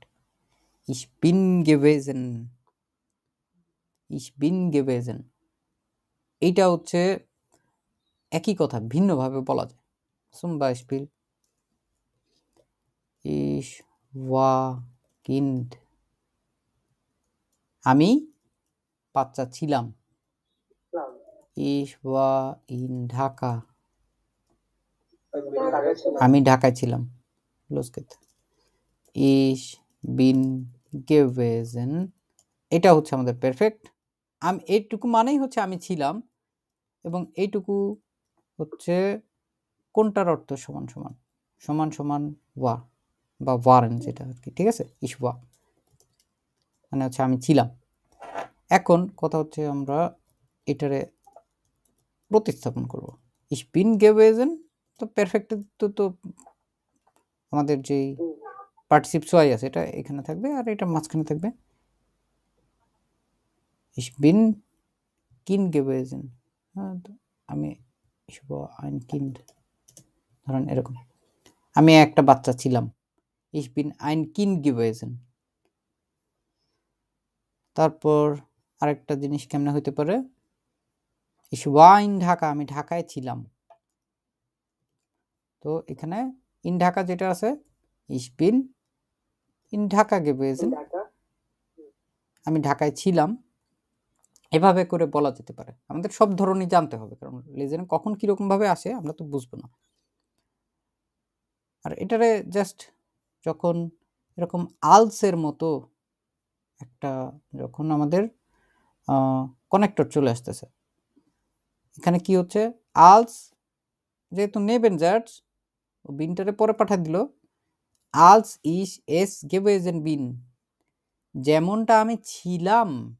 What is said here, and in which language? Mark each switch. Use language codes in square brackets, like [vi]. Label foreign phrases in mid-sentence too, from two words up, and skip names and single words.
[de] ich bin gewesen, [bn] এইটা হচ্ছে একই কথা ভিন্নভাবে বলা যায়। [de] zum Beispiel ich war Kind, [bn] আমি বাচ্চা ছিলাম। [de] ich war in Dhaka, [bn] আমি ঢাকায় ছিলাম। [de] los geht's। ich bin gewesen, [bn] এটা হচ্ছে আমাদের পারফেক্ট। আমি এইটুকু মানেই হচ্ছে আমি ছিলাম, এবং এইটুকু হচ্ছে কোনটার অর্থ সমান সমান ওয়া বা ওয়ারেন, যেটা আর কি, ঠিক আছে। [de] ich war [bn] মানে হচ্ছে আমি ছিলাম। এখন কথা হচ্ছে আমরা এটারে প্রতিস্থাপন করব। [de] ich bin gewesen [bn] তো পারফেক্ট তো আমাদের যেই পার্টিসিপ ছয় আছে এটা এখানে থাকবে আর এটা মাঝখানে থাকবে। [de] ich bin Kind gewesen, আমি ich war ein Kind, [bn] ধরেন এরকম আমি একটা বাচ্চা ছিলাম। [de] ich bin ein Kind gewesen। [bn] তারপর আরেকটা জিনিস কেমনে হইতে পারে, [de] ich war in Dhaka, [bn] আমি ঢাকায় ছিলাম। তো এখানে [de] in Dhaka [bn] যেটা আছে, [de] ich bin in Dhaka gewesen, [bn] আমি ঢাকায় ছিলাম। এভাবে করে বলা যেতে পারে। আমাদের সব ধরনই জানতে হবে, কারণ লেজেন কখন কিরকম ভাবে আসে আমরা তো বুঝবো না। আর এটারে জাস্ট যখন এরকম আলসের মতো একটা যখন আমাদের কানেক্টর চলে আসতেছে, এখানে কি হচ্ছে, আলস যেহেতু নেবেন জার্জ ও বিনটারে পরে পাঠিয়ে দিল, [de] als ich es gewesen bin, [bn] যেমনটা আমি ছিলাম